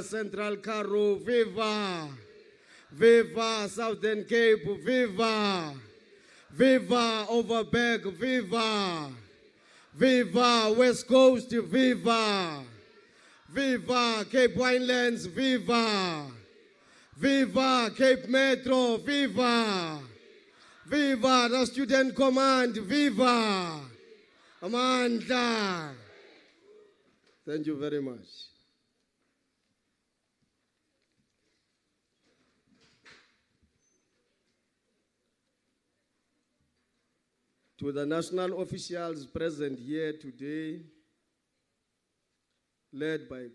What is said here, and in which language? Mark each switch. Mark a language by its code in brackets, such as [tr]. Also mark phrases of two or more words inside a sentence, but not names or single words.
[en] Central Karoo, Viva, Viva Southern Cape, Viva, Viva Overberg, Viva, Viva West Coast, Viva, Viva Cape Winelands, Viva, Viva Cape Metro, Viva, Viva the Student Command, Viva, Amanda. Thank you very much. To the national officials present here today, led by